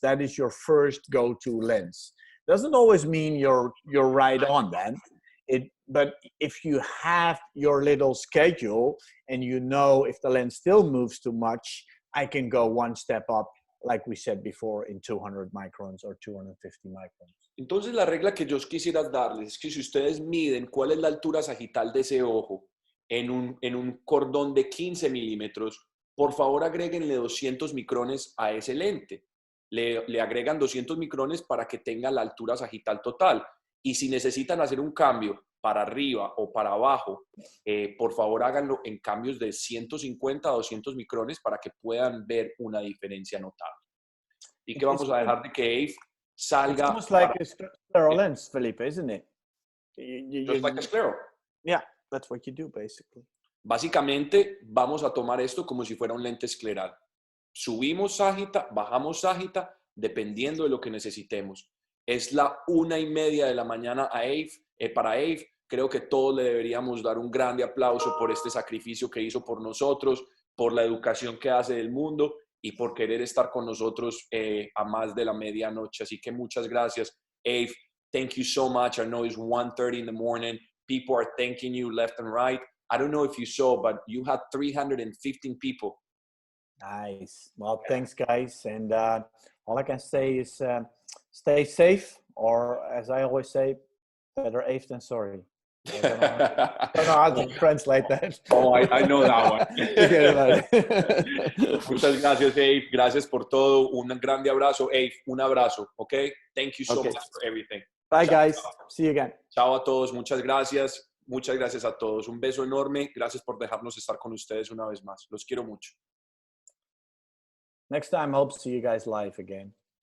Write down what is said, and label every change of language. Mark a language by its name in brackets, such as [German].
[English] That is your first go-to lens. Doesn't always mean you're right on that. But if you have your little schedule and you know if the lens still moves too much, I can go one step up, like we said before, in 200 microns or 250 microns. [Spanish] Entonces la regla que yo quisiera darles es que si ustedes miden cuál es la altura sagital de ese ojo en un cordón de 15 milímetros, por favor agréguenle 200 micrones a ese lente. Le agregan 200 micrones para que tenga la altura sagital total. Y si necesitan hacer un cambio para arriba o para abajo, por favor háganlo en cambios de 150 a 200 micrones para que puedan ver una diferencia notable. Y que vamos a dejar de que Abe salga. [English] It's almost like a scleral lens, Felipe, isn't it? Just like a scleral. Yeah, that's what you do, basically. [Spanish] Básicamente, vamos a tomar esto como si fuera un lente escleral. Subimos ságita, bajamos ságita, dependiendo de lo que necesitemos. Es la 1:30 de la mañana para Abe. Creo que todos le deberíamos dar un grande aplauso por este sacrificio que hizo por nosotros, por la educación que hace del mundo y por querer estar con nosotros a más de la medianoche. Así que muchas gracias, Abe. [English] Thank you so much. I know it's 1:30 in the morning. People are thanking you left and right. I don't know if you saw, but you had 315 people. Nice. Well, thanks, guys. And all I can say is stay safe or as I always say, better Afe than sorry. I don't know how to translate that. Oh, I know that one. You get it right. [Spanish] Muchas gracias, Abe. Gracias por todo. Un grande abrazo, Abe. Un abrazo, [English] okay? Thank you so Okay. much for everything. Bye, [Spanish] Chao, [English] guys. [Spanish] chao. [English] See you again. [Spanish] Chao a todos. Muchas gracias. Muchas gracias a todos. Un beso enorme. Gracias por dejarnos estar con ustedes una vez más. Los quiero mucho. [English] Next time, hope to see you guys live again.